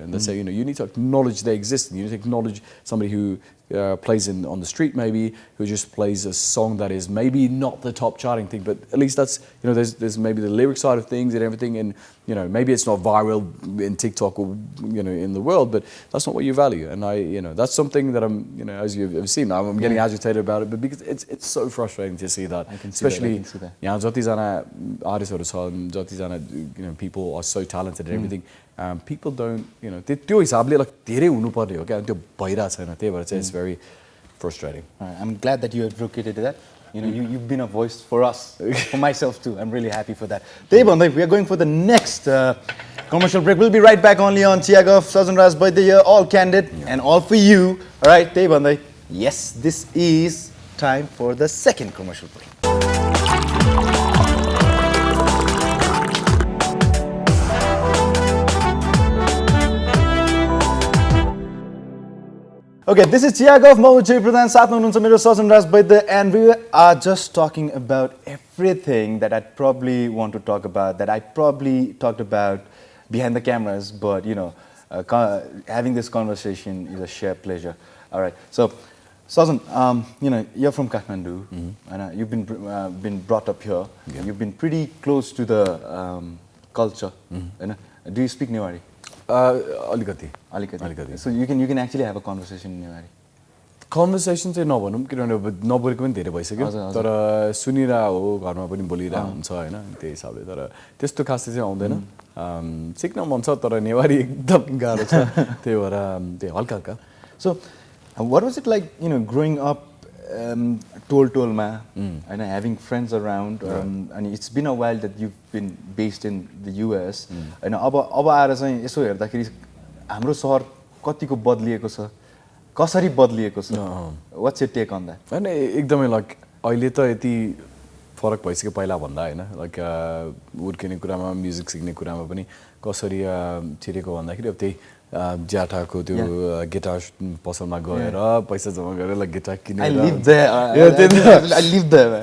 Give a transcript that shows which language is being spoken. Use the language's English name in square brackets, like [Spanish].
[English] And they say, you know, you need to acknowledge their existence. You need to acknowledge somebody who plays on the street, maybe, who just plays a song that is maybe not the top charting thing, but at least that's, you know, there's maybe the lyric side of things and everything, and, you know, maybe it's not viral in TikTok or, you know, in the world, but that's not what you value. And you know, that's something that I'm, you know, as you've seen, I'm getting agitated about it, but because it's so frustrating to see that, especially, yeah, jatina artists or jatina, you know, people are so talented and everything. People don't, you know, [Nepali] त्यो हिसाबले like धेरै हुनुपर्ने हो क्या, त्यो भइरा छैन, त्यही भएर चाहिँ [English] it's very frustrating. I'm glad that you advocated that. You know, you've been a voice for us, for myself too. I'm really happy for that. We are going for the next commercial break. We'll be right back only on Chiya Guff, Sajjan Raj Vaidya, all candid and all for you. All right, yes, this is time for the second commercial break. Okay, this is Chiya Guff, Pradhan, Sajjan Raj Vaidya, and we are just talking about everything that I'd probably want to talk about, that I probably talked about behind the cameras, but you know, having this conversation is a sheer pleasure. All right, so Sajjan, you know, you're from Kathmandu, and you've been brought up here. You've been pretty close to the culture. Do you speak Newari? [Nepali] Alikati. [English] So you can actually have a conversation in Newari. [Nepali] Conversation चाहिँ नभनौँ किनभने नबोलेको पनि धेरै भइसक्यो तर सुनिरा हो घरमा पनि बोलिरा हुन्छ हैन त्यही हिसाबले तर त्यस्तो खासै चाहिँ आउँदैन सिक्न मन छ तर नेवारी एकदम गाह्रो छ त्यही भएर त्यही हल्का हल्का. [English] So what was it like, you know, growing up tolma and having friends around, and it's been a while that you've been based in the US, and [Nepali] अब आएर चाहिँ यसो हेर्दाखेरि हाम्रो शहर कतिको बदलिएको छ, कसरी बदलिएको छ, [English] what's your take on that? [Nepali] And एकदमै लाइक अहिले त यति फरक भइसक्यो पहिला भन्दा हैन, लाइक हुर्किने कुरामा म्युजिक सिक्ने कुरामा पनि कसरी छिरेको भन्दाखेरि अब त्यही ज्याठाको त्यो गिटार पसलमा गएर पैसा जम्मा गरेर गिटार किनेर [English] I live there. I live there.